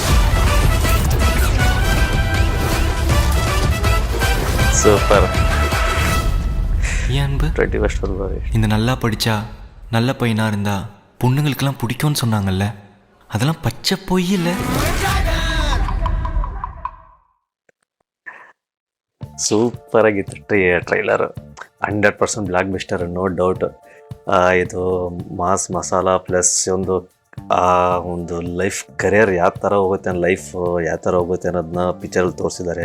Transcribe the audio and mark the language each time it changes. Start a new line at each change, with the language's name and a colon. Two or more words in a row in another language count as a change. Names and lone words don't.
Tamil: சூப்பர். ஏன் அன்பு? 21st ஃபெப்ரவரி. இந்த நல்லா படிச்சா நல்ல பையனா இருந்தா பொண்ணுங்களுக்கெல்லாம் பிடிக்கும்னு சொன்னாங்கல்ல, அதெல்லாம் பச்சை பொய் இல்லை.
Kannada: ಸೂಪರ್ ಆಗಿತ್ತು ಟ್ರೈಲರ್.
English: 100% blockbuster, no doubt.
Kannada: ಇದು
English: mass masala plus
Kannada: ಒಂದು
English: life career
Kannada: ಯಾವ ಥರ ಹೋಗುತ್ತೆ, ಲೈಫ್ ಯಾವ ಥರ ಹೋಗುತ್ತೆ ಅನ್ನೋದನ್ನ ಪಿಕ್ಚರಲ್ಲಿ ತೋರಿಸಿದ್ದಾರೆ.